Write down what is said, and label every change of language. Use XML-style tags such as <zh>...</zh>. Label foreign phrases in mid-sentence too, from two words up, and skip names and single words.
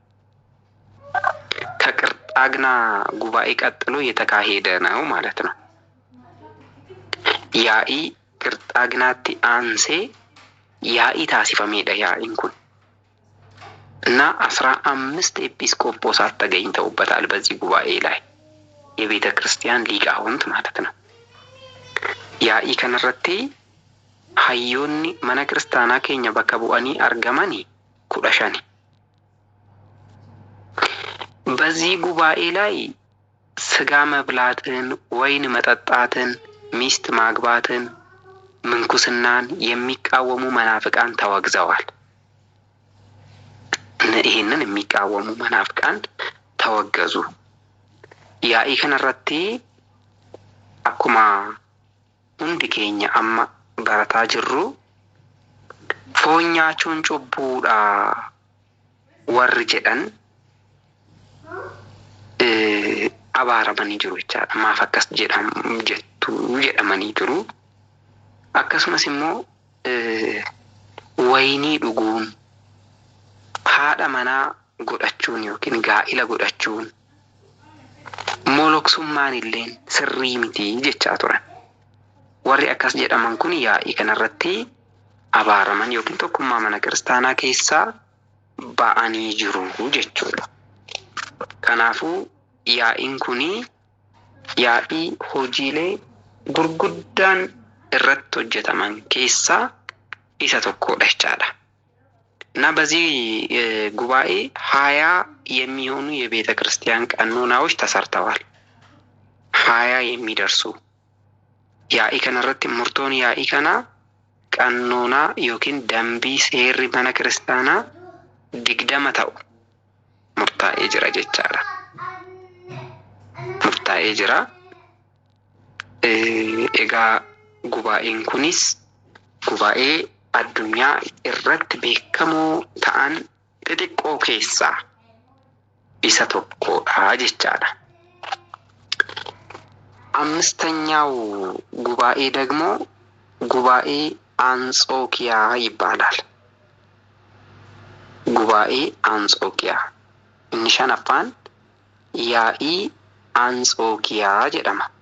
<am>ከቅርጣግና ጉባኤ ቀጥሎ የተካሄደ ነው ማለት ነው።</am> <om>yaa'ii Qirxaagnaatti ansee yaa'ii taasifameedha yaa'iin kun</om> <am>እና 15 ኤጲስቆጶሳት ተገኝተውበታል በዚህ ጉባኤ ላይ የቤተ ክርስቲያን ሊቃውንት ማለት ነው።</am> <om>yaa'ii kanarratti hayyoonni mana kiristaanaa keenya bakka bu'anii argamani 15.</om> <am>በዚህ ጉባኤ ላይ ስጋ መብላትን፣ ወይን መጠጣትን፣ ሚስት ማግባትን፣ ምንኩስናን የሚቃወሙ መናፍቃን ተወግዘዋል። ይህንን የሚቃወሙ መናፍቃን ተወገዙ።</am> <om>yaa'ii kanarratti akkuma hundi keenya amma barataa jiru Foon nyaachuun cubbuudha warra jedhan abaaramanii jiru jechaala. Maaf akkas jedhame jettu jedhamanii jiru። akkasumas immoo wayinii dhuguun, haadha manaa godhachuun yookiin gaa'ila godhachuun, moloksummaan illeen sirrii miti jechaa turan. warri akkas jedhaman kun yaa'ii kanarratti abaaraman yookiin tokkummaa mana kiristaanaa keessaa ba'anii jiru jechuudha. Kanaafuu yaa'iin kuni yaa'ii hojiilee gurguddaan irratti hojjetaman keessaa isa tokkodha jechaadha።</om> <am>እና በዚህ ጉባኤ 20 የሚሆኑ የቤተ ክርስቲያን ቀኖናዎች ተሰርተዋል። 20 የሚደርሱ</am> <om>yaa'ii kanarratti murtoon yaa'ii kana qanoonaa yookiin dambii seera mana kiristaanaa digdamatu murtaa'ee jira jechaala። murtaa'ee jira. Egaa gubaa'een kunis gubaa'ee addunyaa irratti beekamoo ta'an xixiqqoo keessaa isa tokkodha jechaadha.</om> <am>አምስተኛው ጉባኤ ደግሞ ጉባኤ አንጾኪያ ይባላል። ጉባኤ አንጾኪያ</am> <om>inshanaffaan yaa'ii Anxookiyaa jedhama</om>